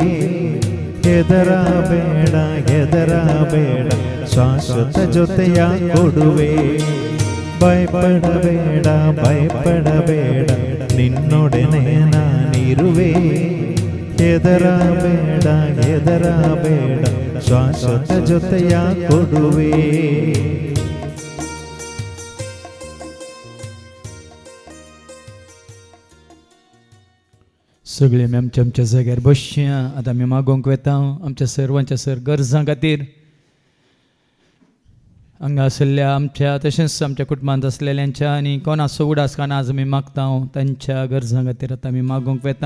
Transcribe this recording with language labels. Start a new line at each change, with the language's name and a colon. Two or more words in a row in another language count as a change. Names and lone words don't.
Kannada: ಹೆದರಬೇಡ ಹೆದರಬೇಡ ಶಾಶ್ವತ ಜೊತೆಯ ಕೊಡುವೆ. ಭಯಪಡಬೇಡ ಭಯಪಡಬೇಡ ನಿನ್ನೊಡನೆ ನಾನಿರುವೆ. ಹೆದರಬೇಡ ಹೆದರಬೇಡ ಶಾಶ್ವತ ಜೊತೆಯ ಕೊಡುವೆ.
Konkani: सगळे आमी आमच्या आमच्या जाग्यार बसया. आतां आमी मागोवंक वेता आमच्या सर्वांच्या सर गरजां खातीर. हांगा आशिल्ल्या आमच्या तशेंच आमच्या कुटुंबांत आसलेल्यांच्या आनी कोणाचो उडासकान आज आमी मागता तांच्या गरजां खातीर आतां आमी मागोवंक वेता.